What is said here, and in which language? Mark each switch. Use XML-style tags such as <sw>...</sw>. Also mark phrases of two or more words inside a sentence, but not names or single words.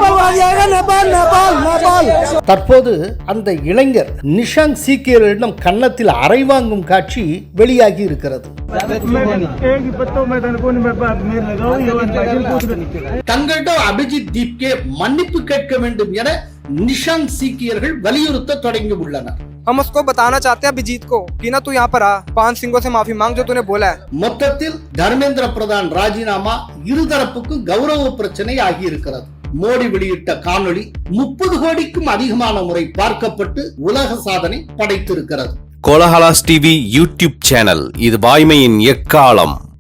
<ta>தற்போது அந்த இளைஞர் நிஷாங்க் சீக்கியர்களிடம் கன்னத்தில் அறை வாங்கும் காட்சி வெளியாகி இருக்கிறது. தங்களிடம் அபிஜித் தீப்கே மன்னிப்பு கேட்க வேண்டும் என நிஷாங்க் சீக்கியர்கள் வலியுறுத்த தொடங்கி உள்ளனர்.</ta> <hi>हम उसको बताना चाहते हैं अभिजीत को कि ना तू यहाँ पर आ, 5 सिंगों से माफी मांग जो तूने बोला है.</hi> <ta>மொத்தத்தில் தர்மேந்திர பிரதான் ராஜினாமா இருதரப்புக்கும் கௌரவ பிரச்சனை ஆகி இருக்கிறது. மோடி வெளியிட்ட காணொளி 30 கோடிக்கும் அதிகமான முறை பார்க்கப்பட்டு உலக சாதனை படைத்திருக்கிறது. கோலஹலாஸ் டிவி யூடியூப் சேனல், இது வாய்மையின் எக்காலம்.</ta>